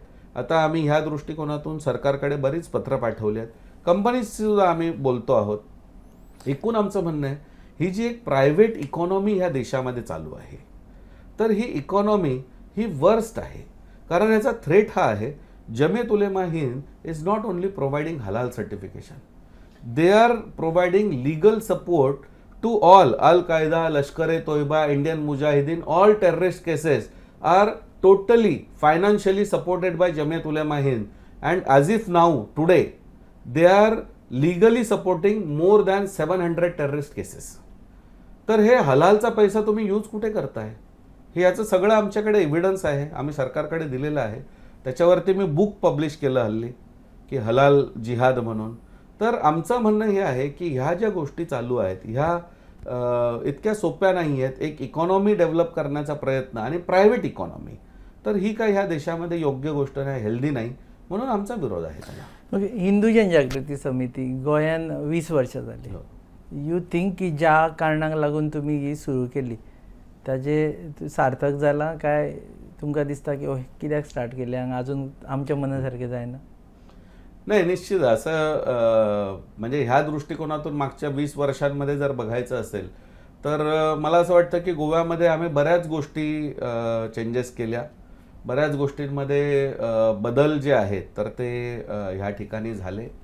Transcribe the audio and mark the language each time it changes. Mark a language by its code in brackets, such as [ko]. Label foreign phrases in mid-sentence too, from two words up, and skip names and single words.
[mr] आता आम्ही ह्या दृष्टिकोनातून सरकारकडे बरीच पत्र पाठवली आहेत, कंपनीजशी सुद्धा आम्ही बोलतो आहोत. एकूण आमचं म्हणणं आहे, ही जी एक [en] private economy [mr] ह्या देशामध्ये चालू आहे, तर ही इकॉनॉमी ही वर्स्ट आहे. कारण याचा थ्रेट हा आहे, [en] Jamiat Ulema Hind is not only providing halal certification, they are providing legal support to all Al Qaeda, Lashkar-e Toiba, Indian Mujahideen, all terrorist cases आर totally financially supported by Jamiat Ulema Hind, and as if now today they are legally supporting more than 700 terrorist cases. [mr] तर हे हलालचा पैसा तुम्ही यूज कुठे करताय? हे याचं सगळं आमच्याकडे एव्हिडन्स आहे, आम्ही सरकारकडे दिलेलं आहे. त्याच्यावरती मी [en] book publish [mr] केलं हल्ली की हलाल जिहाद म्हणून. तर आमचं म्हणणं हे आहे की ह्या ज्या गोष्टी चालू आहेत ह्या इतक्या सोप्या नाही आहेत. एक [en] economy develop [mr] करण्याचा प्रयत्न आणि [en] private economy, [mr] तर ही काय ह्या देशामध्ये योग्य गोष्ट नाही, हेल्दी नाही, म्हणून आमचा विरोध आहे त्याला. [kok] मग हिंदू जनजागृती समिती गोंयान 20 वर्षां जाली. [en] you think [kok] की ज्या कारणाक लागून तुम्ही ही सुरू केली ताजे सार्थक जाला काय? तुमकां दिसता की कित्याक स्टार्ट केली आनी अजून आमच्या मनासारखें जायना? [mr] नाही, निश्चित असं म्हणजे ह्या दृष्टिकोनातून मागच्या 20 वर्षांमध्ये जर बघायचं असेल तर मला असं वाटतं की गोव्यामध्ये आम्ही बऱ्याच गोष्टी चेंजेस केल्या, बऱ्याच गोष्टींमध्ये बदल जे आहेत तर ते ह्या ठिकाणी झाले.